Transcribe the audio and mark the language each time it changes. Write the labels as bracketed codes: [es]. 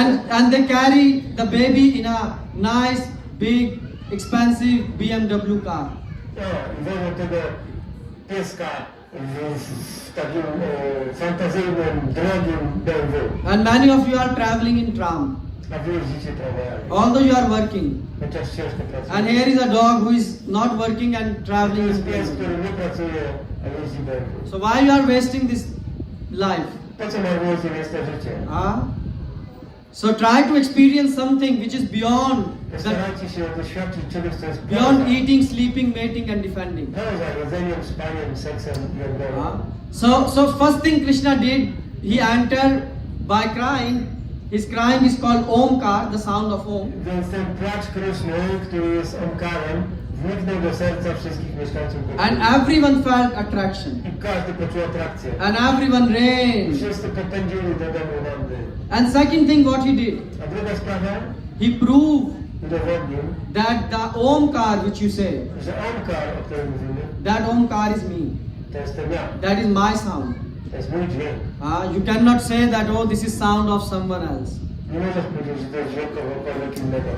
[en] And they carry the baby in a nice, big, expensive BMW car. [pl] No, i wożą tego pieska w takim fantazyjnym, drogim BMW. [en] And many of you are traveling in tram, [pl] A wy jeździcie tramwajami. [en] although you are working. [pl] Chociaż ciężko pracuje. [en] And here is a dog who is not working and [pl] To [en] traveling [pl] jest [en] in [pl] pies, [en] BMW. [pl] który nie pracuje, a jeździ BMW. [en] So why you are wasting this life? [pl] Po co marnujecie więc to życie? [en] So try to experience something which is beyond [pl] Starajcie się doświadczyć czegoś, co jest [en] beyond eating, sleeping, mating and defending. [pl] poza jedzeniem, spaniem, seksem i odborem. [en] So first thing Krishna did, he entered by crying. His crying is called Omkar, the sound of Om. [pl] Więc ten płacz Kryszny, który jest omkarem, wniknął do serca wszystkich mieszkańców [en] And [pl] Gokuły. [en] everyone felt attraction. [pl] I każdy poczuł atrakcję. [en] And everyone ran. [pl] Wszyscy popędzili do domu Nandy. [en] And second thing what he did, [pl] A druga sprawa, [en] he proved [pl] udowodnił, [en] that the Omkar which you say, [pl] że omkar, o którym mówimy, [en] that Omkar is me. [pl] to jestem ja. [en] That is my sound. [pl] To jest mój dźwięk. [en] You cannot say that, oh, this is sound of someone else. [pl] Nie możesz powiedzieć, że to jest dźwięk kogokolwiek innego.